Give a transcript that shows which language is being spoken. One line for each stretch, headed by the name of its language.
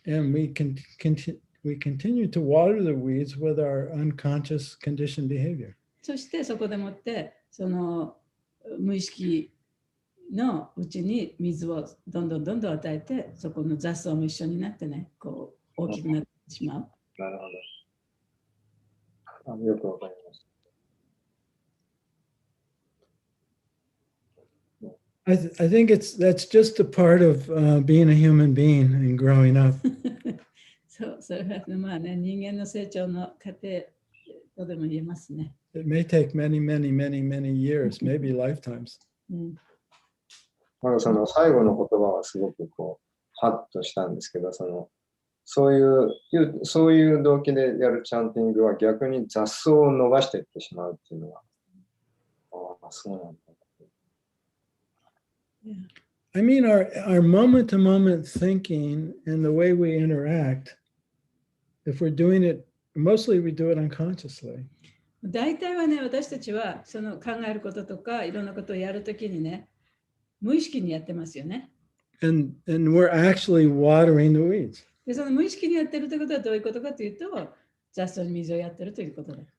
English: And we continue to water the weeds with our unconscious conditioned behavior.
Japanese: そしてそこでもって無意識のうちに水をどんどん与えて、そこの雑草も一緒になってね、こう大きくなってしまう。なるほど。よくわかりました。
English: I think that's just a part of being a human being and growing up.
Japanese: そう、それはまあね、人間の成長の過程とでも言えますね。
English: It may take many, many, many, many years, maybe lifetimes.
Japanese: うん、なんかその最後の言葉はすごくこう、ハッとしたんですけど、そういう動機でやるチャンティングは逆に雑草を伸ばしていってしまうっていうのは、ああ、そうなんだ。
English: I mean, our moment to moment thinking and the way we interact, if we're doing it, mostly we do it unconsciously.
Japanese: 大体はね、私たちはその考えることとかいろんなことをやるときにね、無意識にやってますよね。
English: And we're actually watering the weeds.
Japanese: で、その無意識にやってるということはどういうことかというと、雑草に水をやってるということだ。